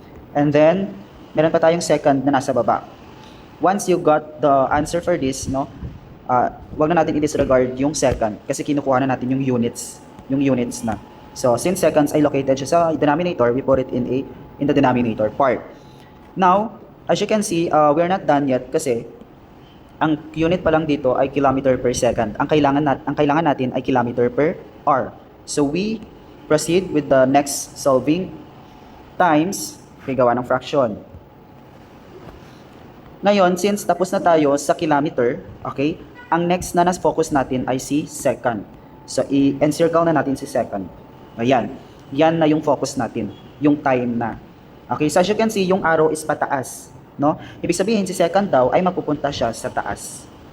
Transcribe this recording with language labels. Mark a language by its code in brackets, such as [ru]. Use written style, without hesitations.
[tl] And then, meron pa tayong second na nasa baba. [en] Once you got the answer for this, [tl] no, wag na natin i-disregard yung second kasi kinukuha na natin yung units na. [en] So, since seconds ay located siya sa denominator, we put it in the denominator part. Now, as you can see, we're not done yet [tl] kasi ang unit pa lang dito ay kilometer per second. Ang kailangan natin ay kilometer per hour. [en] So, we proceed with the next solving times gawa ng fraction. [tl] Ngayon, since tapos na tayo sa kilometer, okay, ang next na nas-focus natin ay si second. So, i-encircle na natin si second. Ayan. Yan na yung focus natin. Yung time na. [en] Okay, so as you can see, yung arrow is pataas. [tl] No? Ibig sabihin, si second daw ay mapupunta siya sa taas.